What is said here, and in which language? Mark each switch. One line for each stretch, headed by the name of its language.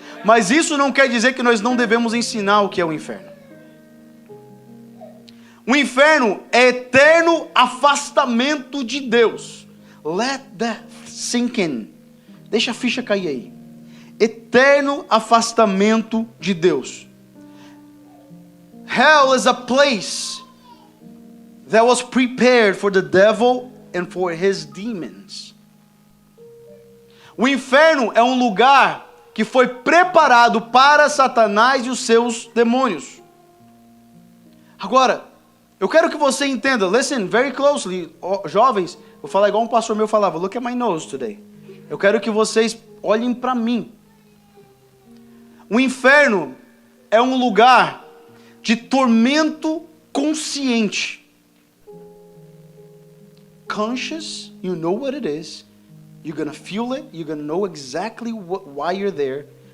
Portuguese: Mas isso não quer dizer que nós não devemos ensinar o que é o inferno. O inferno é eterno afastamento de Deus.
English: Let that sink in.
Portuguese: Deixa a ficha cair aí. eterno afastamento de Deus.
English: Hell is a place that was prepared for the devil and for his demons.
Portuguese: O inferno é um lugar que foi preparado para Satanás e os seus demônios. Agora, eu quero que você entenda,
English: listen very closely,
Portuguese: jovens, vou falar igual um pastor meu falava,
English: look at my nose today.
Portuguese: Eu quero que vocês olhem para mim. O inferno é um lugar de tormento consciente.
English: Conscious, you know what it is. You're going to feel it. You're going to know exactly why you're there.